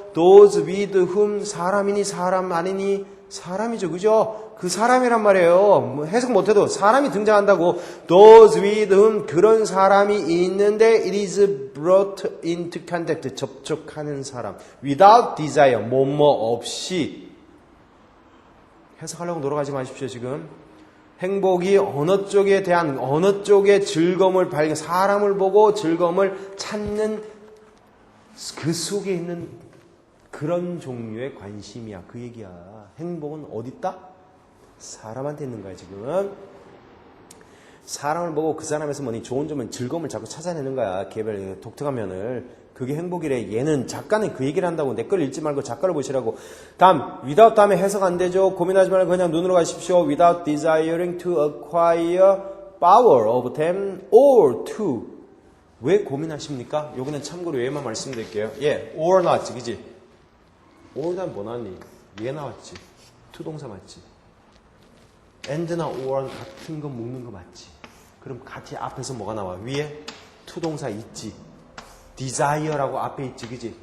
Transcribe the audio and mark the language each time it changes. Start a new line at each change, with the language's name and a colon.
English: those with whom
Korean: 사람이니 사람 아니니 사람이죠. 그죠? 그 사람이란 말이에요. 뭐 해석 못해도 사람이 등장한다고.
English: those with whom
Korean: 그런 사람이 있는데
English: it is brought into contact
Korean: 접촉하는 사람.
English: without desire
Korean: 뭐뭐 없이. 해석하려고 노력하지 마십시오. 지금 행복이 어느 쪽에 대한 어느 쪽의 즐거움을 발견, 사람을 보고 즐거움을 찾는 그 속에 있는 그런 종류의 관심이야. 그 얘기야. 행복은 어디 있다? 사람한테 있는 거야 지금. 사람을 보고 그 사람에서 뭐니 좋은 점은 즐거움을 자꾸 찾아내는 거야. 개별 독특한 면을. 그게 행복이래. 얘는 작가는 그 얘기를 한다고. 내 걸 읽지 말고 작가를 보시라고. 다음 without 다음에 해석 안 되죠. 고민하지 말고 그냥 눈으로 가십시오.
English: without desiring to acquire power of them or to.
Korean: 왜 고민하십니까? 여기는 참고로 얘만 말씀드릴게요. 예, or 나왔지, 그지? or 다음 뭐 나왔니? 얘 나왔지. 투동사 맞지? and나 or 같은 거 묶는 거 맞지? 그럼 같이 앞에서 뭐가 나와? 위에 투동사 있지. desire라고 앞에 있지, 그지?